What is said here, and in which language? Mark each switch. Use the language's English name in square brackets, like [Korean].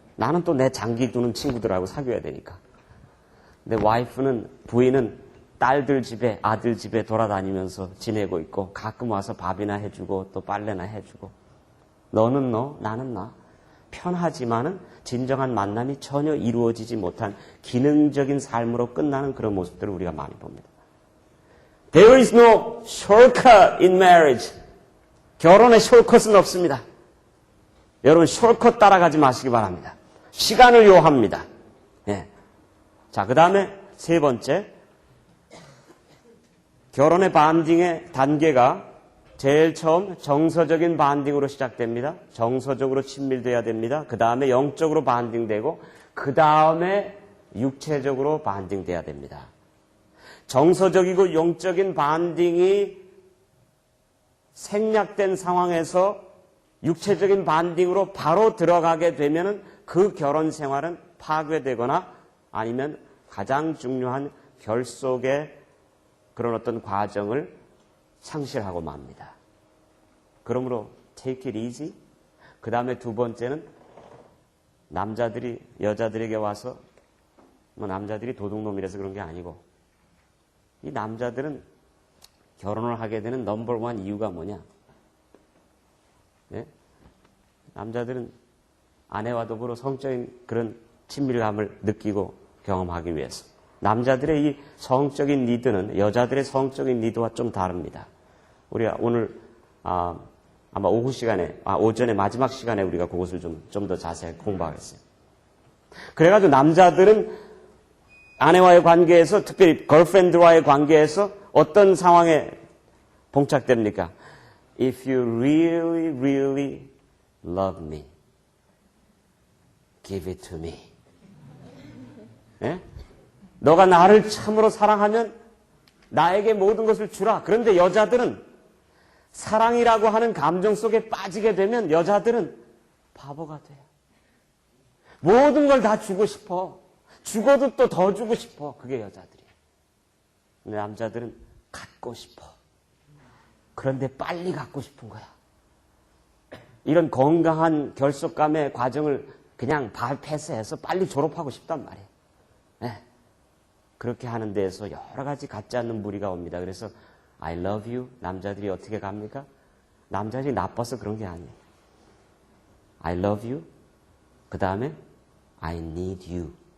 [Korean] 나는 또 내 장기 두는 친구들하고 사귀어야 되니까. 근데 부인은 딸들 집에, 아들 집에 돌아다니면서 지내고 있고 가끔 와서 밥이나 해주고 또 빨래나 해주고 너는 너, 나는 나. 편하지만은 진정한 만남이 전혀 이루어지지 못한 기능적인 삶으로 끝나는 그런 모습들을 우리가 많이 봅니다. [English] There is no shortcut in marriage. [Korean] 결혼에 숏컷은 없습니다. 여러분 숏컷 따라가지 마시기 바랍니다. 시간을 요합니다. 자, 그 다음에 세 번째, 결혼의 반딩의 단계가 제일 처음 정서적인 반딩으로 시작됩니다. 정서적으로 친밀돼야 됩니다. 그 다음에 영적으로 반딩되고 그 다음에 육체적으로 반딩돼야 됩니다. 정서적이고 영적인 반딩이 생략된 상황에서 육체적인 반딩으로 바로 들어가게 되면 그 결혼 생활은 파괴되거나 아니면 가장 중요한 결속의 그런 어떤 과정을 상실하고 맙니다. 그러므로 [English] take it easy. [Korean] 그 다음에 두 번째는 남자들이 여자들에게 와서 뭐 남자들이 도둑놈이라서 그런 게 아니고 이 남자들은 결혼을 하게 되는 넘버원 이유가 뭐냐? 네? 남자들은 아내와 더불어 성적인 그런 친밀감을 느끼고 경험하기 위해서. 남자들의 이 성적인 니드는 여자들의 성적인 니드와 좀 다릅니다. 우리가 오늘 아마 오후 시간에, 오전에 마지막 시간에 우리가 그것을 좀 더 자세히 공부하겠어요. 그래가지고 남자들은 아내와의 관계에서, 특별히 걸프렌드와의 관계에서 어떤 상황에 봉착됩니까? [English] If you really, really love me, give it to me. [Korean] 네? 너가 나를 참으로 사랑하면 나에게 모든 것을 주라. 그런데 여자들은 사랑이라고 하는 감정 속에 빠지게 되면 여자들은 바보가 돼요. 모든 걸 다 주고 싶어. 죽어도 또 더 주고 싶어. 그게 여자들이에요. 근데 남자들은 갖고 싶어. 그런데 빨리 갖고 싶은 거야. 이런 건강한 결속감의 과정을 그냥 패스해서 빨리 졸업하고 싶단 말이에요. 네. 그렇게 하는 데에서 여러 가지 갖지 않는 무리가 옵니다. 그래서 [English] I love you. [Korean] 남자들이 어떻게 갑니까? 남자들이 나빠서 그런 게 아니에요. [English] I love you. [Korean] 그 다음에 [English] I need you.